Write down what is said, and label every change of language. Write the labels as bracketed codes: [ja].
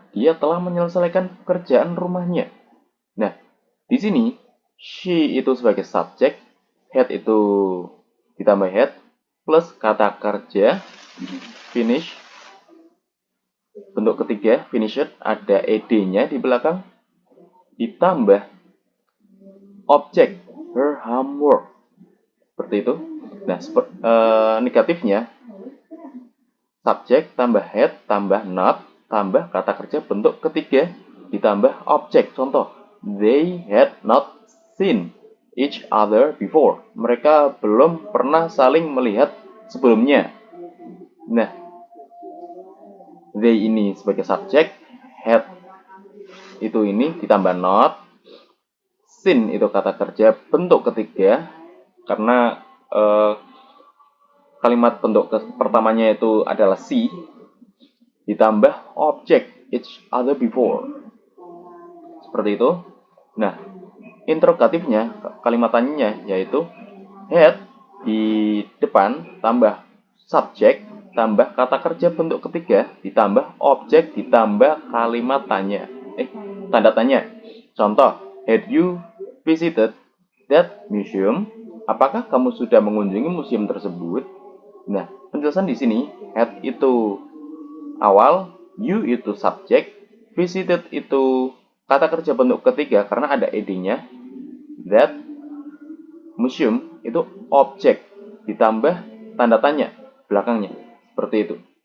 [id] Dia telah menyelesaikan pekerjaan rumahnya. Nah, di sini she itu sebagai subjek, had itu ditambah head plus kata kerja finish bentuk ketiga, finished, ada ed-nya di belakang, ditambah objek, [en] her homework. [id] Seperti itu. Nah, negatifnya, subjek tambah head, tambah not, tambah kata kerja bentuk ketiga, ditambah objek. [en] Contoh, they had not seen each other before. [id] Mereka belum pernah saling melihat sebelumnya. Nah, they ini sebagai subjek, had itu ini ditambah not, seen itu kata kerja bentuk ketiga karena kalimat bentuk pertamanya itu adalah see, ditambah objek [en] each other before. [id] Seperti itu. Nah, interrogatifnya, kalimat tanyanya yaitu had di depan tambah subjek tambah kata kerja bentuk ketiga ditambah objek ditambah kalimat tanya. Tanda tanya. [en] Contoh, had you visited that museum? [id] Apakah kamu sudah mengunjungi museum tersebut? Nah, penjelasan di sini, had itu awal, you itu subjek, visited itu kata kerja bentuk ketiga karena ada ed-nya, [en] that museum [id] itu objek ditambah tanda tanya belakangnya. Seperti itu.